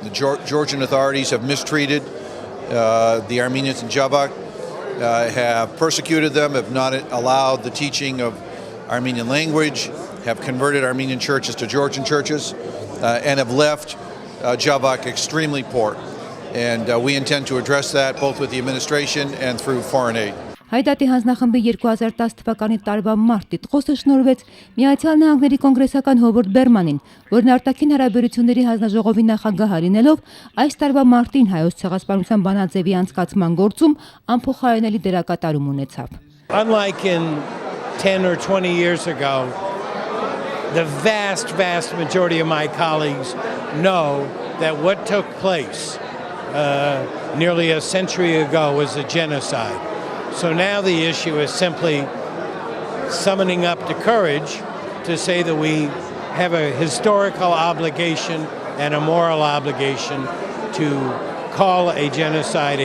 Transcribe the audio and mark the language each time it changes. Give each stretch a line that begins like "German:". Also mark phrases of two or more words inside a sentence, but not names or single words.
English: The Georgian authorities have mistreated the Armenians in Javak, have persecuted them, have not allowed the teaching of Armenian language, have converted Armenian churches to Georgian churches, and have left Javak extremely poor. And we intend to address that both with the administration and through foreign aid.
Armenian: Հայդատի հանձնախմբի 2010 թվականի տարվա մարտ տիտղոսը շնորհվեց Միացյալ Նահանգների կոնգրեսական Հովարդ Բերմանին, որն արտաքին հարաբերությունների հանձնաժողովի նախագահ լինելով այս տարվա մարտին հայոց ցեղասպանության բանաձևի անցկացման գործում անփոխարինելի դերակատարում ունեցավ։
English: Unlike in 10 or 20 years ago, the vast majority of my colleagues know that what took place nearly a century ago was a genocide. So now the issue is simply summoning up the courage to say that we have a historical obligation and a moral obligation to call a genocide.